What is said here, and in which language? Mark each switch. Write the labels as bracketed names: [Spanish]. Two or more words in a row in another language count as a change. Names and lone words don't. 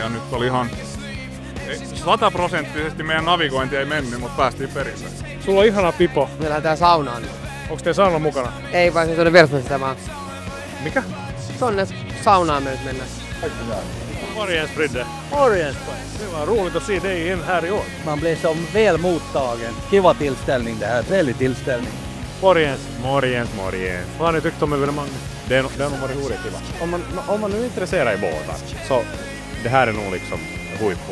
[Finnish] Ja nyt oli ihan 100% meidän navigointi ei mennyt, mutta päästiin perille. Sulla on ihana pipo. Me lähdetään saunaan. Onko teillä sauna mukana? Ei, vaan se tuonne Versmästämään. Mikä? Tonne saunaan me nyt mennään. Morjens Fridde. Morjens. [Swedish] Det var roligt att se dig igen här i år. Man blir som väl mottagen. Kiva tillställning det här, trevlig tillställning. Morjens. Morjens, morjens. Vad har ni tyckt om evenemanget? Det har nog varit roligt kiva. Om man nu är intresserad i båtar så det här är nog liksom huippu.